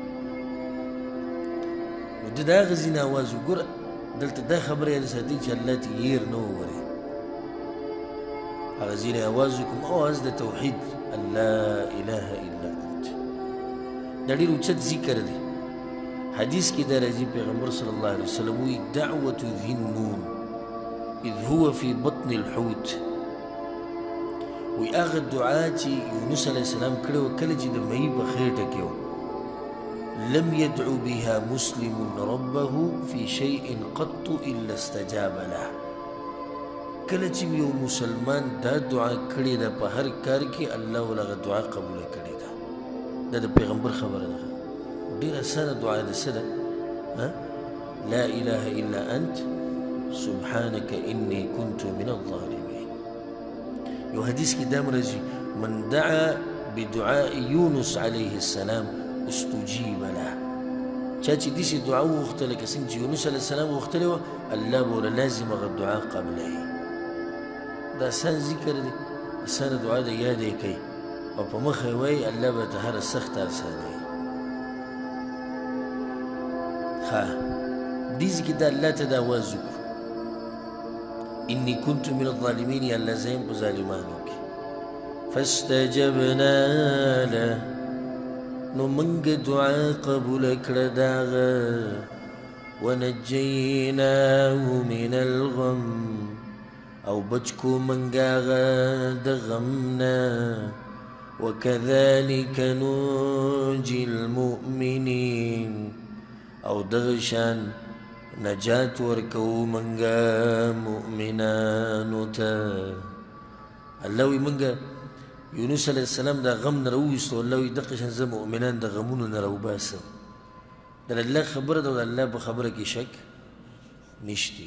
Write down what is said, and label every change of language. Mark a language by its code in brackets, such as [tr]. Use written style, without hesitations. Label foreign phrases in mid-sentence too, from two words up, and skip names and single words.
[ps] نو ده د هغه ځینې اواز وګوره دلته دا خبره یاد ساتي چې الله ته هیر نه وورئ هغه ځینې اواز وکړم اواز د توحید [ar] الله اله الا انت [ps] دا ډېر اوچت ذکر دی حدیث کې دا راځي پیغمبر [ar] صلی الله علیه وسلم [ps] وایي [ar] دعوة ذی النون اذ هو فی بطن الحوت [ps] وی هغه دعا چې یونس [ar] علیه السلام [ps] کړې وه کله چې د مهي په خېټه کې و [ar] لم يدعو بها مسلم ربه في شيء قط الا استجاب له [ps] کله چې یو مسلمان دا دعا کړې ده په هر کار کې الله ولغه دعا قبوله کړې ده دا د پیغمبر خبره ده ډېره اسانه دعا ده څه ده [ar] لا اله الا انت سبحانك اني كنت من الظالمين [ps] یو حدیث کې دا راځي [ar] من دعا بدعاء یونس علیه السلام استجیب له [ps] چا چې داسې دعا وغوښتله که څنګه چې یونس [ar] علیه السلام [ps] وغوښتلې وه الله به ورله لازم هغه دعا قبلوي دا آسان ذکر دی اسانه دعا ده یاد یې کوي او په مخه یې وایي الله به ته هره سخته اسانوي. ښه دې ځای کې دا الله ته د اواز وکړو [ar] اني كنت من الظالمین [ps] یا الله زه یم په ظالمانو کې. [ar] فاستجبنا له [ps] نو موږ دعا قبوله کړه د هغه [ar] ونجیناه من الغم [ps] او بچ کو موږ هغه د غم نه [ar] وكذلك ننجي المؤمنين [ps] او دغه شان نجات ورکو منګه مؤمنانو ته. الله وی منګه یونس [ar] علیه السلام [ps] د غم نه راوویستو. الله وی دغه شان زه مؤمنان د غمونو نه راوباسم. د الله خبره ده او د الله په خبره کې شک نشته.